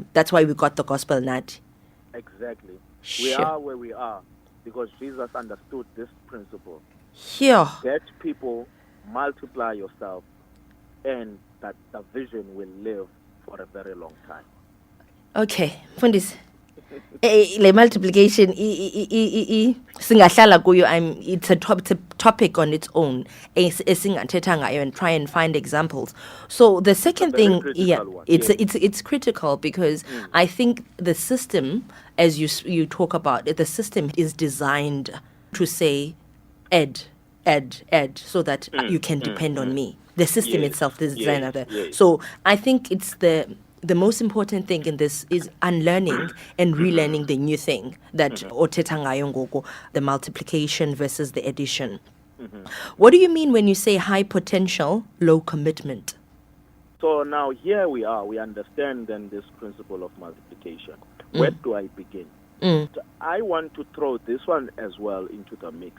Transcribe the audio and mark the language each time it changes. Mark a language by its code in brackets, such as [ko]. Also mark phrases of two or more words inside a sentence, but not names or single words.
[en] That's why we got the gospel nut. Exactly. Sure. We are where we are because Jesus understood this principle. Sure. Get people, multiply yourself, and that the vision will live for a very long time. [xh] Okay, Fundis, Le multiplication singahlala kuyo, [en] it's a topic on its own [xh] esingathetha ngayo [en] and try and find examples. So the second thing, it's critical because I think the system, as you talk about it, the system is designed to say add so that you can depend on me. The system itself is designed like that. So I think it's the most important thing in this is unlearning and relearning the new thing that [xh] othetha ngayo ngoku, [en] the multiplication versus the addition. What do you mean when you say high potential, low commitment? So now here we are. We understand then this principle of multiplication. Where do I begin? So I want to throw this one as well into the mix.